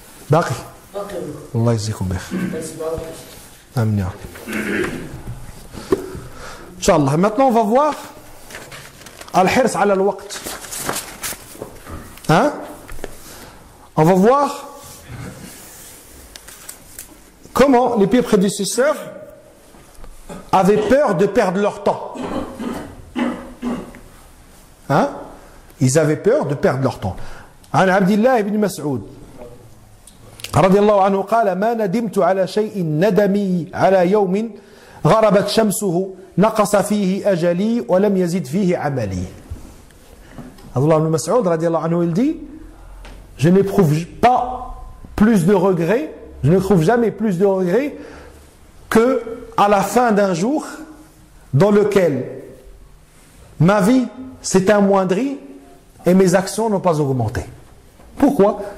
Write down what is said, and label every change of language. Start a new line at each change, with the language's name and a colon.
Arabic: باقي الله يجزيكم بخير امين يا رب ان شاء الله.
French: Maintenant on va voir
Arabic: الحرص على الوقت.
French: Hein? On va voir comment les pieux prédécesseurs avaient peur de perdre leur temps. Hein? Ils avaient peur de perdre leur temps.
Arabic: عن عبد الله بن مسعود رضي الله عنه قال ما ندمت على شيء ندمي على يوم غربت شمسه نقص فيه أجلي ولم يزد فيه عملي.
French: Abdullah ibn Mas'ud radiallahu anhu, il dit, je n'éprouve pas plus de regrets, je ne trouve jamais plus de regrets que à la fin d'un jour dans lequel ma vie s'est amoindrie et mes actions n'ont pas augmenté. Pourquoi?